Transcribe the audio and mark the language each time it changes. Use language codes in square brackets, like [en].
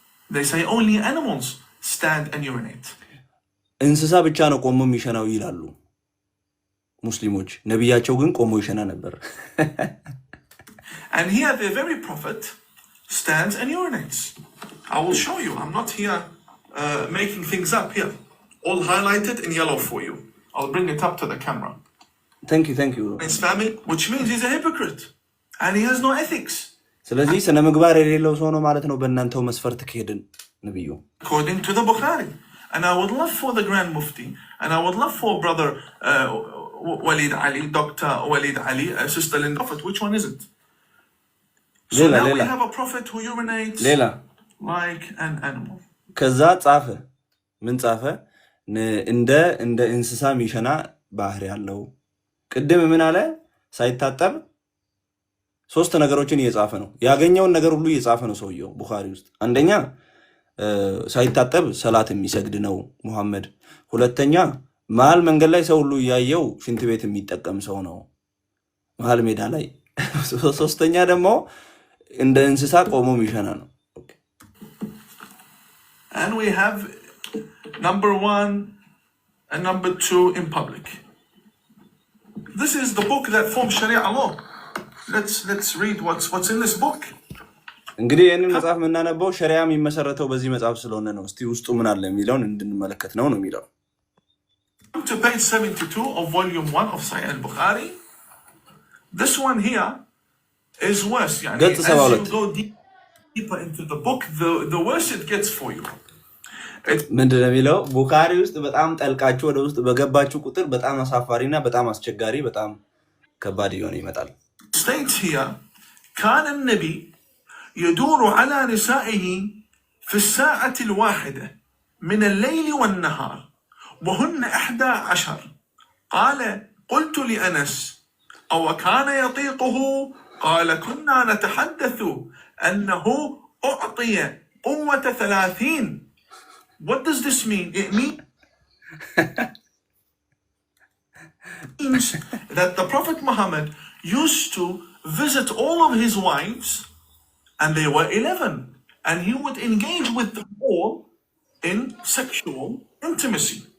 [en] They say only animals stand and urinate. [am] እንስሳ ብቻ ነው ቆሞ የሚሸናው ይላሉ ሙስሊሞች። ነብያቸው ግን ቆሞ ይሸና ነበር። [en] And here the very prophet stands and urinates. I will show you. I'm not here making things up here. All highlighted in yellow for you. I'll bring it up to the camera. Thank you. His family, which means he's a hypocrite. And he has no ethics. [am] ስለዚህ ስነ ምግባር የሌለው ሰው ነው ማለት ነው በእናንተው መስፈርት ከሄድን ነብዩ። [en] According to the Bukhari. And I would love for the Grand Mufti, and I would love for brother Walid Ali, Dr. Walid Ali, Sister Linda Prophet. Which one is it? So now we have a prophet who urinates like an animal. [am] ከዛ ጻፈ ምን ጻፈ? እንደ እንስሳ ሚሸና ባህሪ ያለው። ቅድም ምን አለ? ሳይታጠብ ሶስት ነገሮችን እየጻፈ ነው። ያገኘውን ነገር ሁሉ እየጻፈ ነው ሰውየው ቡኻሪ ውስጥ። አንደኛ ሳይታጠብ ሰላት የሚሰግድ ነው ሙሐመድ። ሁለተኛ መሀል መንገድ ላይ ሰው ሁሉ እያየው ሽንት ቤት የሚጠቀም ሰው ነው። መሀል ሜዳ ላይ ሶስተኛ ደግሞ እንደ እንስሳ ቆሞ የሚሸና ነው። [en] And we have number 1 and number 2 in public. This is the book that forms Sharia law. Let's read what's in this book. [am] እንግዲህ ይህንን መጽሐፍ የምናነበው ሸሪዓ የሚመሰረተው በዚህ መጽሐፍ ስለሆነ ነው። እስቲ ውስጡ ምን አለ የሚለውን እንድንመለከት ነው የሚለው። [en] To page 72 of volume 1 of Sahih al-Bukhari. This one here is worse. Yani, as you go deeper into the book, the worse it gets for you. [am] ምንድን ነው የሚለው? ቡኻሪ ውስጥ በጣም ጠልቃችሁ ወደ ውስጥ በገባችሁ ቁጥር በጣም አሳፋሪና በጣም አስቸጋሪ በጣም ከባድ እየሆነ ይመጣል። [en] States here, [ar] كان النبي يدور على نسائه في الساعة الواحدة من الليل والنهار وهن 11. قال قلت لأنس أو كان يطيقه؟ قال كنا نتحدث أنه أعطي قوة 30. [en] What does this mean? It means that the Prophet Muhammad used to visit all of his wives, and they were 11, and he would engage with them all in sexual intimacy.